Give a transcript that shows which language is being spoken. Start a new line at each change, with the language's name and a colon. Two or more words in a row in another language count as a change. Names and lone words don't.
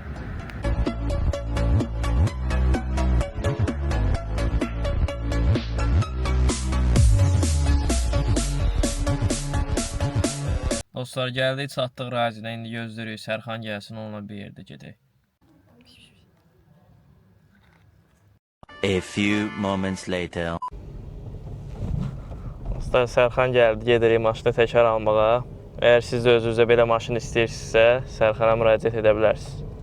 Azerbaijani: Dostlar, gəldik, çatdıq razidə. İndi gözləyirik Sərxan gəlsin, onunla bir yerdə gedək.
English: A few moments later.
Azerbaijani: Dostlar, Sərxan gəldi, gedirik maşını təkər almağa. Əgər siz də özünüzə belə maşın istəyirsinizsə, Sərxana müraciət edə bilərsiniz.